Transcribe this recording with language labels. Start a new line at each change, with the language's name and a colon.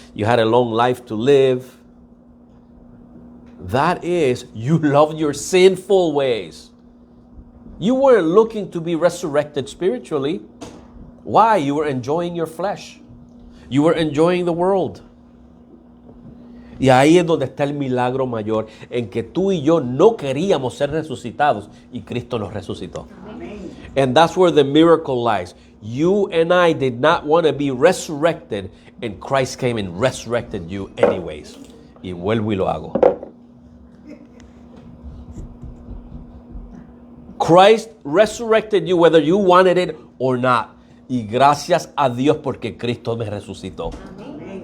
English: You had a long life to live. That is, you loved your sinful ways. You weren't looking to be resurrected spiritually. Why? You were enjoying your flesh. You were enjoying the world.
Spanish: Y ahí es donde está el milagro mayor, en que tú y yo no queríamos ser resucitados y Cristo nos resucitó. Amen.
English: And that's where the miracle lies. You and I did not want to be resurrected, and Christ came and resurrected you anyways.
Spanish: Y vuelvo y lo hago.
English: Christ resurrected you whether you wanted it or not.
Spanish: Y gracias a Dios porque Cristo me resucitó. Amen.